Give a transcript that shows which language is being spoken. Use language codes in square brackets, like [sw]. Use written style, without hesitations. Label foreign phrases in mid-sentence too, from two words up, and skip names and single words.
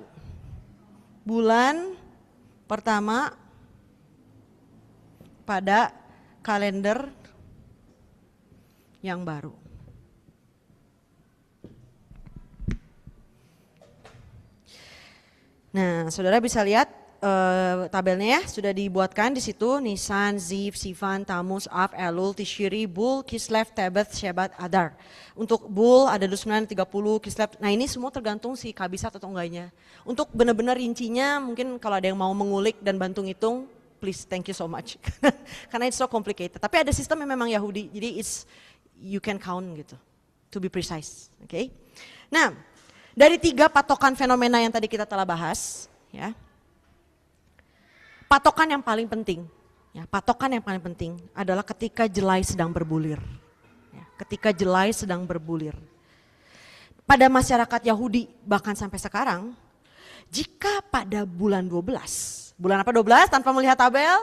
[id] Bulan pertama pada kalender yang baru. Nah, saudara bisa lihat tabelnya ya, sudah dibuatkan di situ Nisan, Ziv, Sivan, Tammuz, Av, Elul, Tishri, Bul, Kislev, Tebeth, Shebat, Adar. Untuk Bul ada 29, 30, Kislev. Nah ini semua tergantung si kabisat atau enggaknya. Untuk benar-benar rincinya mungkin kalau ada yang mau mengulik dan bantu ngitung, [en] please thank you so much. [id] Karena [en] it's so complicated. [id] Tapi ada sistem yang memang Yahudi, jadi [en] you can count [id] gitu, [en] to be precise. [id] Okay? Nah, dari 3 patokan fenomena yang tadi kita telah bahas, ya. Patokan yang paling penting, ya, patokan yang paling penting adalah ketika jelai sedang berbulir. Ya, ketika jelai sedang berbulir. Pada masyarakat Yahudi bahkan sampai sekarang, jika pada bulan 12, bulan apa 12 tanpa melihat tabel?